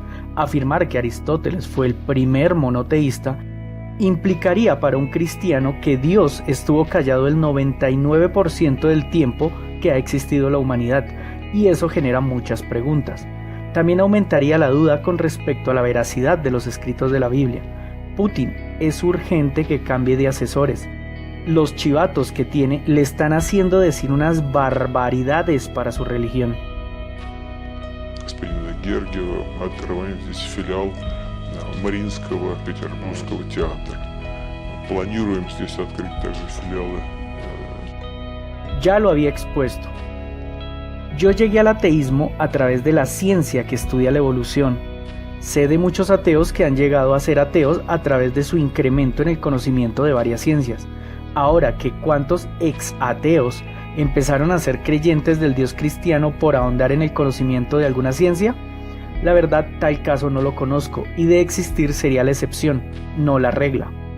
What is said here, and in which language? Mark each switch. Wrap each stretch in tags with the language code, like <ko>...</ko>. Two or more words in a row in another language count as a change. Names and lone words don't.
<es>Afirmar que Aristóteles fue el primer monoteísta implicaría para un cristiano que Dios estuvo callado el 99% del tiempo que ha existido la humanidad, y eso genera muchas preguntas. También aumentaría la duda con respecto a la veracidad de los escritos de la Biblia. Putin es urgente que cambie de asesores. Los chivatos que tiene le están haciendo decir unas barbaridades para su religión.</es> <ru>Господина Гергиева, открываем здесь филиал Мариинского Петербургского театра. Планируем здесь открыть также филиалы.</ru> <es>Ya lo había expuesto. Yo llegué al ateísmo a través de la ciencia que estudia la evolución. Sé de muchos ateos que han llegado a ser ateos a través de su incremento en el conocimiento de varias ciencias. Ahora que cuántos ex-ateos empezaron a ser creyentes del Dios cristiano por ahondar en el conocimiento de alguna ciencia, la verdad tal caso no lo conozco, y de existir sería la excepción, no la regla.</es>